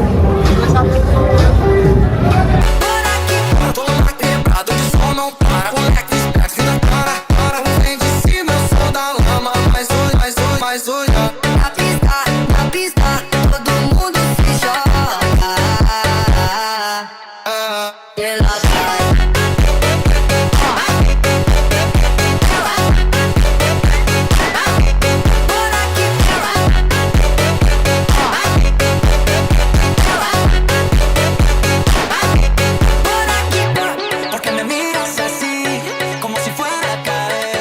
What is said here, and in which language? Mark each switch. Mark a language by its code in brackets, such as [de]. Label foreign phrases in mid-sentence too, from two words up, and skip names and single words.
[pt] Todo quebrado, de som não para. Moleque, esquece na cara. Vem de cima, eu sou da lama. Mais hoje. Na pista, todo mundo se joga. Ela vai. [es] Porque me miras así, como si fuera a caer.